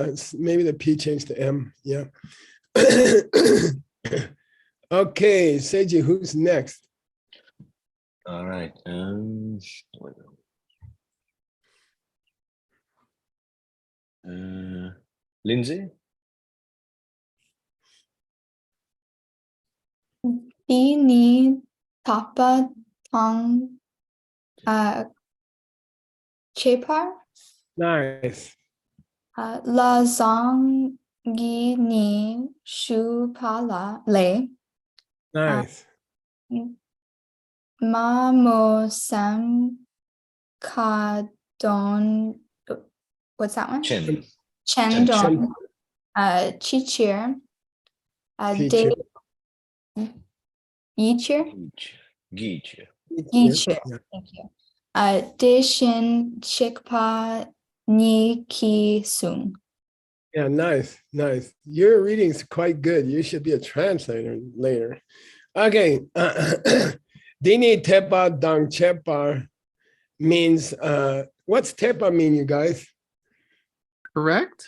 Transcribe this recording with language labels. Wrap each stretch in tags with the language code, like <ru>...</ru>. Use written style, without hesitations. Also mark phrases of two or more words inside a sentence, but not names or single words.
<en>Maybe the P changed to M. Yeah. Okay, Seiji, who's next? All right. Lindsay?</en> <bo>Bini tapa tong chepar.</bo> <en>Nice.</en> <bo>La zong gi ni shu pala le.</bo> <en>Nice.</en> <bo>Ma mo sam ka don.</bo> <en>What's that one?</en> <bo>Chen. Chen don. Chi cheer. De yi cheer. Gi cheer. Yi cheer.</bo> <en>Thank you.</en> <bo>De shin shikpa ni ki sung.</bo> <en>Yeah, nice, nice. Your reading's quite good. You should be a translator later. Okay.</en> <bo>Dini tepa dang chepa</bo> <en>means, what's tepa mean, you guys? Correct?</en>